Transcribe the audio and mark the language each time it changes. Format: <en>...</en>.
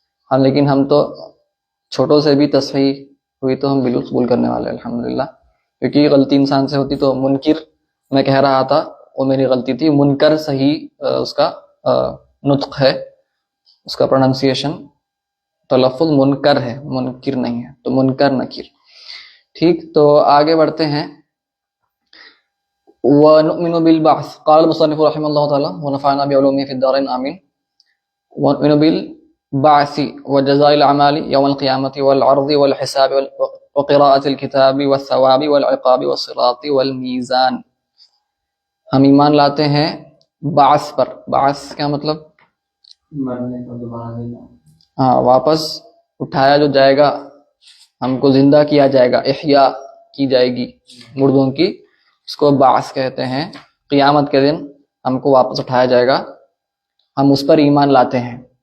<ur>ہم لیکن ہم تو چھوٹوں سے بھی تصحیح ہوئی تو ہم بالکل قبول کرنے والے الحمدللہ، کیونکہ یہ غلطی انسان سے ہوتی. تو منکر میں کہہ رہا تھا وہ میری غلطی تھی. منکر صحیح اس کا نطق ہے، اس کا پروننسیشن تلفظ منکر ہے، منکر نہیں ہے. تو منکر نکیر. ٹھیک، تو آگے بڑھتے ہیں.</ur> <ar>وَنُؤْمِنُ بِالْبَعْثِ قال المصنف رحمه الله تعالى ونفعنا بعلومه في الدارين آمين. وَنُؤْمِنُ بِالْبَعْثِ وجزاء الأعمال يوم القيامة والعرض والحساب وقراءة الكتاب والثواب والعقاب والصراط والميزان.</ar> <ur>ہم ایمان لاتے ہیں بعث پر. بعث کیا مطلب؟ مرنے کا دوبارہ دینا. ہاں، واپس اٹھایا جو جائے گا، ہم کو زندہ کیا جائے گا، احیاء کی جائے گی مردوں کی، اس کو بعث کہتے ہیں. قیامت کے دن ہم کو واپس اٹھایا جائے گا، ہم اس پر ایمان لاتے ہیں.</ur>